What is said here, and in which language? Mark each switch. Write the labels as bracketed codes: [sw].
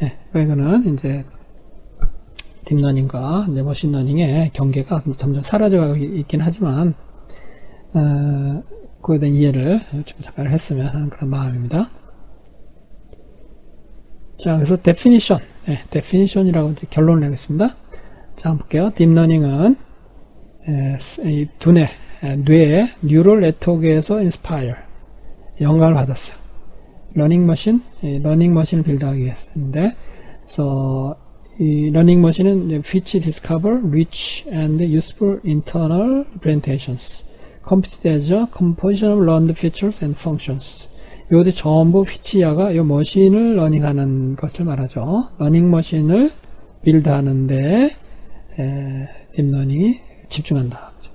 [ko] 이거는 이제 딥러닝과 이제 머신러닝의 경계가 점점 사라져가고 있긴 하지만, 그거에 대한 이해를 좀 잠깐 했으면 하는 그런 마음입니다. 자, 그래서 definition, definition이라고 이제 결론을 내겠습니다. 자, 한번 볼게요. 딥러닝은 이 두뇌, 뇌의 뉴럴 네트워크에서 inspire, 영감을 받았어요. 러닝 머신을 빌드하기 위해서인데, 그래서 이 러닝 머신은 [en] which discover rich and useful internal representations, computed as a composition of learned features and functions. [ko] 요것이 전부 피치야가 요 머신을 러닝하는 것을 말하죠. 러닝 머신을 빌드하는데 딥러닝이 집중한다.